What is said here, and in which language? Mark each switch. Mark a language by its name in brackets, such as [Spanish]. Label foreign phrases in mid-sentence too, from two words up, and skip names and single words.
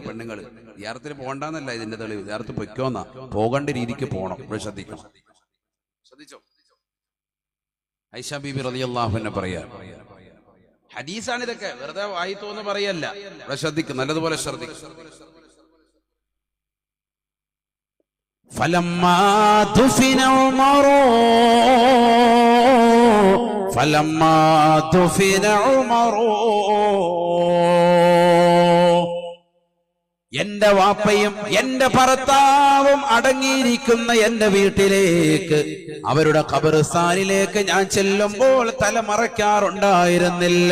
[Malayalam] പെണ്ണുങ്ങൾ സിയാറത്തിന് പോകണ്ടെന്നല്ല ഇതിന്റെ തെളിവ്, സിയാറത്ത് പൊയ്ക്കോന്നാ, പോകേണ്ട രീതിക്ക് പോകണം. ഇവിടെ ശ്രദ്ധിക്കണം, ശ്രദ്ധിച്ചോ. ആയിഷ ബീബി റളിയല്ലാഹു അൻഹ പറയാ, ഹദീസാണ് ഇതൊക്കെ, വെറുതെ വായിത്തോന്ന് പറയല്ല. ഇവിടെ ശ്രദ്ധിക്കും, നല്ലതുപോലെ ശ്രദ്ധിക്കും. [Arabic] فلما دفن عمر فلما دفن عمر, [Malayalam] എന്റെ വാപ്പയും എന്റെ ഭർത്താവും അടങ്ങിയിരിക്കുന്ന എന്റെ വീട്ടിലേക്ക്, അവരുടെ ഖബർസ്ഥാനിലേക്ക് ഞാൻ ചെല്ലുമ്പോൾ തല മറയ്ക്കാറുണ്ടായിരുന്നില്ല.